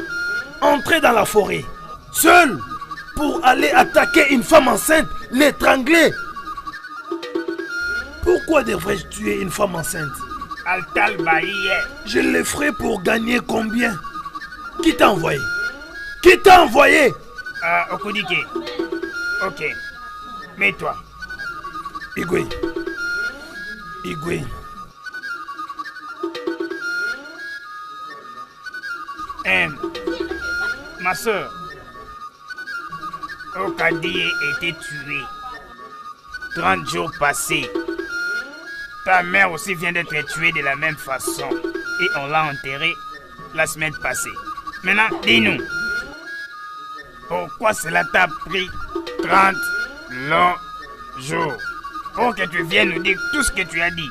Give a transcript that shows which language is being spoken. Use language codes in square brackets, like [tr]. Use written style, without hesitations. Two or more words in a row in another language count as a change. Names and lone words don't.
[fr] Entrez dans la forêt, seul, pour aller attaquer une femme enceinte, l'étrangler. Pourquoi devrais-je tuer une femme enceinte? Altal Baïe. Je le ferai pour gagner combien? Qui t'a envoyé? Qui t'a envoyé? Okudike. Ok. Mets-toi. Igwe. Igwe. Ma soeur, Okadi a été tué. 30 jours passés. Ta mère aussi vient d'être tuée de la même façon. Et on l'a enterrée la semaine passée. Maintenant, dis-nous. Pourquoi cela t'a pris 30 longs jours pour que tu viennes nous dire tout ce que tu as dit?